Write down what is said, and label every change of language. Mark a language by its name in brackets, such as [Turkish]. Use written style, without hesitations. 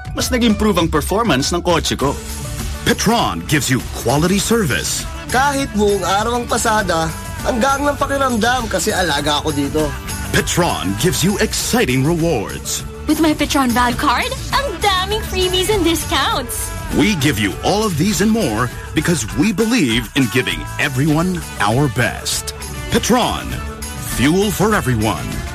[Filipino] Mas nag-improve ang performance ng kotse ko. [English] Petron gives you quality service. [Filipino] Kahit buong araw ang pasada, hanggang ng pakiramdam kasi alaga ako dito. [English] Petron gives you exciting rewards. With my Petron Val card, I'm damning freebies and discounts. We give you all of these and more because we believe in giving everyone our best. Petron, fuel for everyone.